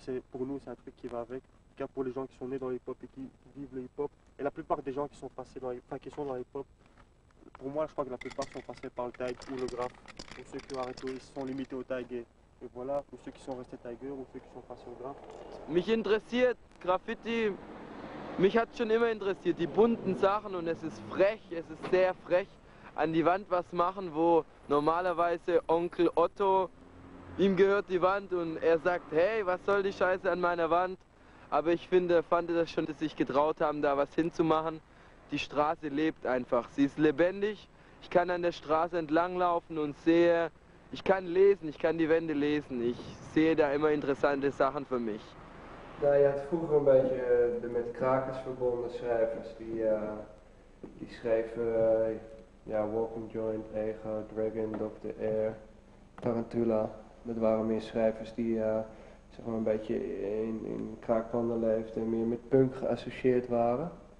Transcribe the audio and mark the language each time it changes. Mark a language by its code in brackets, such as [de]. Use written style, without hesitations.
[fr] Pour nous, c'est un truc qui va avec. En tout cas, pour les gens qui sont nés dans le hip-hop et qui vivent le hip-hop, et la plupart des gens qui sont passés qui sont dans le hip-hop, pour moi, je crois que la plupart sont passés par le tag ou le graphe. Ou ceux qui ont arrêté, ils se sont limités au tag et voilà, ou ceux qui sont restés Tiger ou ceux qui sont passés au graphe. [de] Mich interessiert Graffiti, mich hat schon immer interessiert, die bunten Sachen, und es ist frech, es ist sehr frech, an die Wand was machen, wo normalerweise Onkel Otto, ihm gehört die Wand und er sagt, hey, was soll die Scheiße an meiner Wand? Aber ich fand das schon, dass sie sich getraut haben, da was hinzumachen. Die Straße lebt einfach, sie ist lebendig Ich kann an der Straße entlanglaufen und sehe, ich kann lesen, ich kann die Wände lesen. Ich sehe da immer interessante Sachen für mich. [nl] Nou, je had vroeger een beetje de met krakers verbonden schrijvers die schreven Walking Joint, Ego, Dragon, Dr. Air, Tarantula. Dat waren meer schrijvers die zeg maar een beetje in kraakpanden leefden en meer met punk geassocieerd waren.